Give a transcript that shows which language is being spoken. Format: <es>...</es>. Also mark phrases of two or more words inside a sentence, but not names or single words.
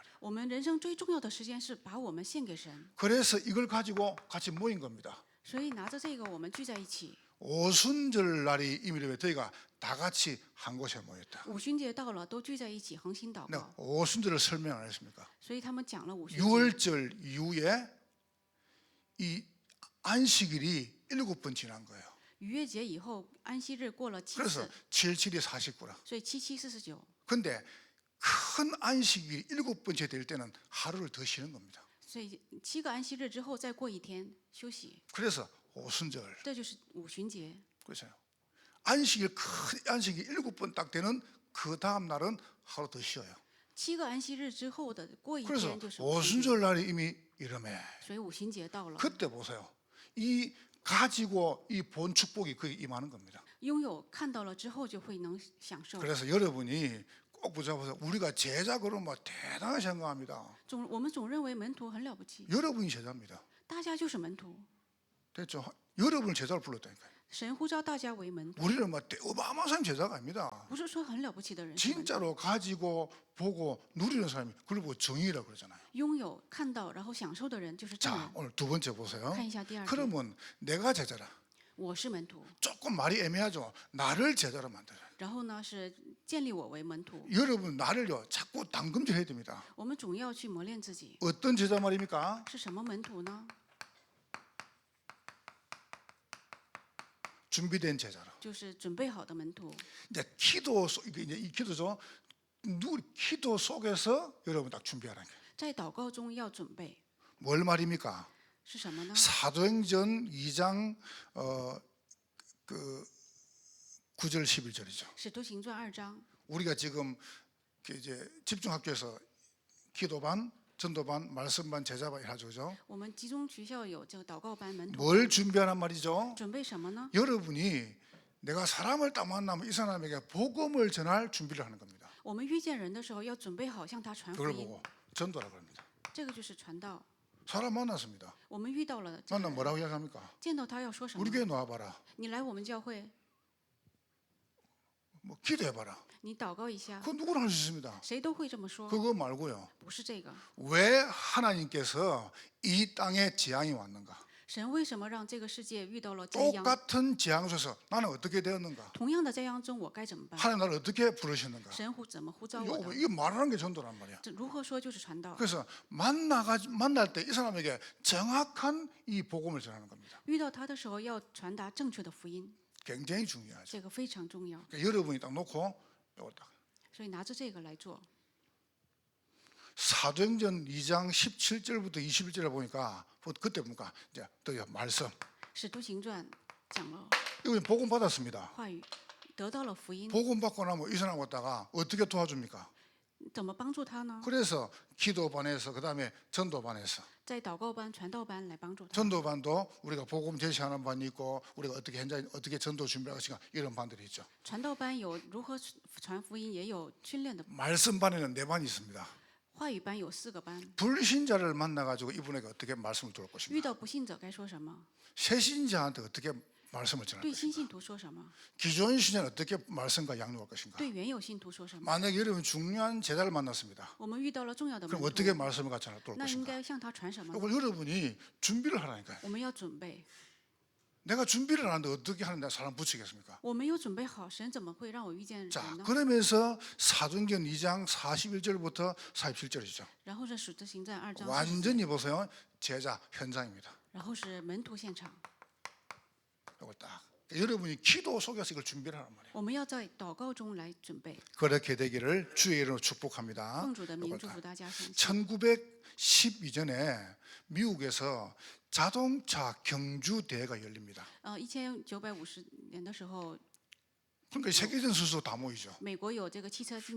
<zh>我们人生最重要的时间是把我们献给神，</zh> <ko>그래서 이걸 가지고 같이 모인 겁니다.</ko> <zh>所以拿着这个我们聚在一起。</zh> <ko>오순절 날이 이미 저희가 다 같이 한 곳에 모였다.</ko> <zh>五旬节到了，都聚在一起恒心祷</zh> <ko>네,</ko> <zh>告，</zh> <ko>오순절을 설명 안 했습니까?</ko> <zh>所以他们讲了五旬节。</zh> <ko>6월절 이후에 이 안식일이 7번 지난 거예요.</ko> <zh>逾越节以后，安息日过了7</zh> <ko>그래서</ko> <zh>次，</zh> <ko>77이 49라.</ko> <zh>所以7749。</zh> <ko>근데 큰 안식일이 7번째 될 때는 하루를 더 쉬는 겁니다.</ko> <zh>所以7个安息日之后再过一天休息，</zh> <ko>그래서 오순절.</ko> <zh>这就是五旬节。</zh> <ko>그렇죠. 안식일 큰 안식일 7번 딱 되는 그 다음 날은 하루 더 쉬어요.</ko> <zh>7 个安息日之后的过一</zh> <ko>그래서</ko> <zh>天就是五旬节，</zh> <ko>오순절 날이 이미 이름에</ko> <zh>所以五旬节到了，</zh> <ko>그때 보세요. 이 가지고 이 본 축복이 거기 임하는 겁니다.</ko> <zh>拥有看到了之后就会能享受。</zh> <ko>그래서 여러분이 꼭 붙잡아서 우리가 제자 그러면 뭐 대단하게 생각합니다.</ko> <zh>我们总认为门徒很了不起，</zh> <ko>여러분이 제자입니다.</ko> <zh>大家就是门徒，</zh> <ko>됐죠? 여러분을 제자로 불렀다니까요.</ko> <zh>神呼召大家为门徒，</zh> <ko>우리는 뭐 어마어마한 제자가 아닙니다.</ko> <zh>不是说很了不起的人，是门徒</zh> <ko>진짜로 가지고 보고 누리는 사람이 그걸 보고 정의라고 그러잖아요.</ko> <zh>拥有看到然后享受的人就是正</zh> <ko>자,</ko> <zh>人。</zh> <ko>오늘 두 번째 보세요.</ko> <zh>看一下第二点，</zh> <ko>그러면 내가 제자라.</ko> <zh>我是门徒，</zh> <ko>조금 말이 애매하죠. 나를 제자로 만들어요.</ko> <zh>然后呢是建立我为门徒。</zh> <ko>여러분 나를요 자꾸 당금질해야 됩니다.</ko> <zh>我们总要去磨练自己，</zh> <ko>어떤 제자 말입니까?</ko> <zh>是什么门徒呢？</zh> <ko>준비된 제자라.</ko> <zh>就是准备好的门徒。</zh> <ko>이제 기도 이게 이제 이 기도죠. 기도 속에서 여러분 딱 준비하라는 거예요.</ko> <zh>在祷告中要准备，</zh> <ko>뭘 말입니까?</ko> <zh>是什么呢？</zh> <ko>사도행전 2장 그 9절 11절이죠.</ko> <zh>使徒行传2章，</zh> <ko>우리가 지금 이제 집중학교에서 기도반, 전도반, 말씀반, 제자반 하죠.</ko> <zh>我们集中学校有这个祷告班门徒，</zh> <ko>뭘 준비하란 말이죠?</ko> <zh>准备什么呢？</zh> <ko>여러분이 내가 사람을 딱 만나면 이 사람에게 복음을 전할 준비를 하는 겁니다.</ko> <zh>我们遇见人的时候要准备好向他传福</zh> <ko>그걸</ko> <zh>音，</zh> <ko>보고 전도라고 합니다.</ko> <zh>这个就是传道。</zh> <ko>사람 만났습니다.</ko> <zh>我们遇到了这个</zh> <ko>만나면</ko> <zh>人，</zh> <ko>뭐라고 이야기합니까?</ko> <zh>见到他要说什么</zh> <ko>우리 ？ 교회 나와봐라.</ko> <zh>你来我们教会，</zh> <ko>뭐 기도해봐라.</ko> <zh>你祷告一下，</zh> <ko>그거 누구나 할 수 있습니다.</ko> <zh>谁都会这么说，</zh> <ko>그거 말고요.</ko> <zh>不是这个。</zh> <ko>왜 하나님께서 이 땅에 재앙이 왔는가?</ko> <zh>神为什么让这个世界遇到了灾殃？</zh> <ko>똑같은 재앙 속에서 나는 어떻게 되었는가?</ko> <zh>同样的灾殃中，我该怎么办？</zh> <ko>하나님 나를 어떻게 부르셨는가?</ko> <zh>神怎么呼召我的？</zh> <ko>이거 말하는 게 전도란 말이야.</ko> <zh>这如何说就是传道。</zh> <ko>그래서 만날 때 이 사람에게 정확한 이 복음을 전하는 겁니다.</ko> <zh>遇到他的时候要传达正确的福音，</zh> <ko>굉장히 중요하죠.</ko> <zh>这个非常重要。</zh> <ko>그러니까 여러분이 딱 놓고 이걸 딱</ko> <zh>所以拿着这个来做。</zh> <ko>사도행전 2장 17절부터 21절에 보니까 그때 보니까 이제 또 말씀</ko> <zh>使徒行传讲了</zh> <ko>이거 복음 받았습니다.</ko> <zh>话语，得到了福音，</zh> <ko>복음 받고 나면 이 사람 갖다가 어떻게 도와줍니까?</ko> <zh>怎么帮助他呢？</zh> <ko>그래서 기도반에서 그다음에 전도반에서</ko> <zh>在祷告班、传道班来帮助他。</zh> <ko>전도반도 우리가 복음 제시하는 반이 있고 우리가 어떻게 현장 어떻게 전도 준비할 것인가 이런 반들이 있죠.</ko> <zh>传道班有如何传福音，也有训练的。</zh> <ko>말씀 반에는 4반이 있습니다.</ko> <zh>话语班有4个班，</zh> <ko>불신자를 만나 가지고 이분에게 어떻게 말씀을 들을</ko> <zh>遇</zh> <ko>것인가?</ko> <zh>到不信者该说什么？</zh> <ko>새신자한테 어떻게 말씀을 전할</ko> <zh>对</zh> <ko>것인가?</ko> <zh>新信徒说什么？</zh> <ko>기존 신자는 어떻게 말씀과 양육할 것인가?</ko> <zh>对原有信徒说什么？</zh> <ko>만약에 여러분 중요한 제자를 만났습니다.</ko> <zh>我们遇到了重要的门</zh> <ko>그럼</ko> <zh>徒，</zh> <ko>어떻게 말씀을 같이 하나 또</ko> <zh>那应</zh> <ko>것인가?</ko> <zh>该向他传什么呢？</zh> <ko>이걸 여러분이 준비를 하라니까요.</ko> <zh>我们要准备。</zh> <ko>내가 준비를 안 하는데 어떻게 하는데 사람 붙이겠습니까?</ko> <zh>我没有准备好，神怎么会让我遇见</zh> <ko>자,</ko> <zh>人呢？</zh> <ko>그러면서 사도행전 2장 41절부터 47절이죠.</ko> <zh>然后是使徒行传2章40节，</zh> <ko>완전히 보세요. 제자 현장입니다.</ko> <zh>然后是门徒现场。</zh> <ko>이걸 딱 여러분이 기도 속에서 이걸 준비를 하란 말이에요.</ko> <zh>我们要在祷告中来准备，</zh> <ko>그렇게 되기를 주의 이름으로 축복합니다.</ko> <zh>奉主的名</zh> <ko>이걸</ko> <zh>祝</zh> <ko>딱.</ko> <zh>福大家相信。</zh> <ko>1912년에 미국에서 자동차 경주 대회가 열립니다.</ko> <zh>1950年的时候，</zh> <ko>그러니까 세계적인 선수 다 모이죠.</ko> <zh>美国有这个汽车竞</zh>